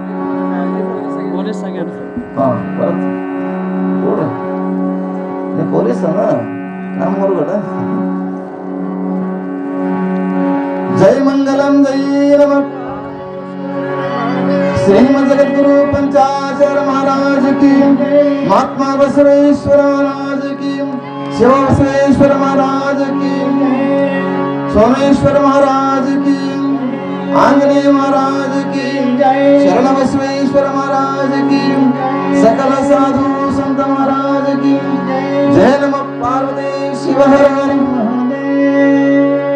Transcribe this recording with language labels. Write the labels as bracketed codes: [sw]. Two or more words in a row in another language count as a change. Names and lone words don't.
[kn] ಪೊಲೀಸ್ ಅನ್ನ ನಮ್ಮ ಹೊರಗಡ. ಜೈ ಮಂಗಲಂ ಜೈ ನಮ ಶ್ರೀಮದ್ ಜಗದ್ಗುರು [hi] पंचाक्षर महाराज की, महात्मा बसवेश्वर महाराज की, शिव बसवेश्वर महाराज की, सोमेश्वर महाराज की, आंजनेय महाराज की, शरण बसवेश्वर महाराज की, सकल साधु संत महाराज की जय। नमः पार्वती शिव हर हर महादेव।